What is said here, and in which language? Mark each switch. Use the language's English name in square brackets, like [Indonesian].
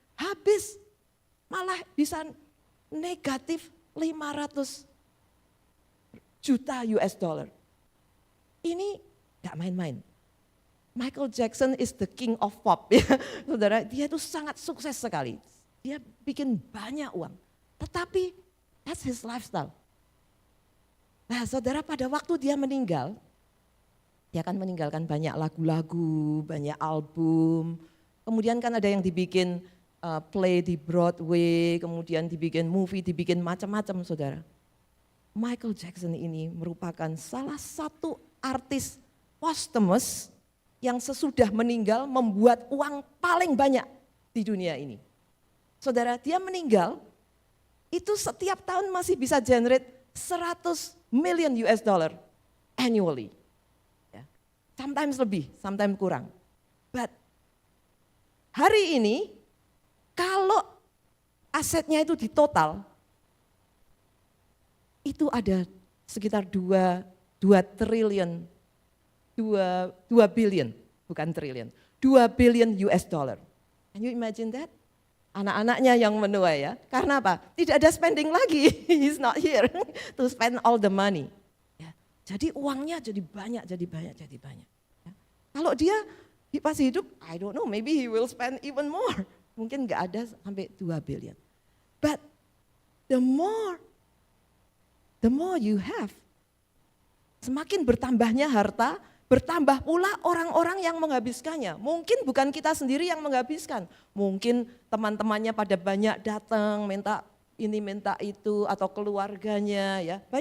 [Indonesian] Habis, malah bisa negatif 500 juta US dollar. Ini gak main-main. Michael Jackson [English] is the king of pop, [Indonesian] ya, saudara. Dia itu sangat sukses sekali. Dia bikin banyak uang. Tetapi [English] that's his lifestyle. [Indonesian] Nah, saudara, pada waktu dia meninggal, dia akan meninggalkan banyak lagu-lagu, banyak album. Kemudian kan ada yang dibikin play di Broadway, kemudian dibikin movie, dibikin macam-macam, saudara. Michael Jackson ini merupakan salah satu artis posthumous yang sesudah meninggal membuat uang paling banyak di dunia ini. Saudara, dia meninggal, itu setiap tahun masih bisa [English] generate 100 million US dollar annually. [Indonesian] Ya. [English] Sometimes [Indonesian] lebih, [English] sometimes [Indonesian] kurang. [English] But [Indonesian] hari ini, kalau asetnya itu ditotal, itu ada sekitar 2 triliun, 2 billion, bukan triliun, 2 billion US dollar. [English] Can you imagine that? [Indonesian] Anak-anaknya yang menuai ya. Karena apa? Tidak ada spending lagi. [English] He's not here to spend all the money. Ya. [Indonesian] Jadi uangnya jadi banyak. Ya. Kalau dia pas hidup, [English] I don't know, maybe he will spend even more. [Indonesian] Mungkin nggak ada sampai 2 billion. [English] But the more you have, [Indonesian] semakin bertambahnya harta, bertambah pula orang-orang yang menghabiskannya. Mungkin bukan kita sendiri yang menghabiskan. Mungkin teman-temannya pada banyak datang, minta ini minta itu, atau keluarganya ya.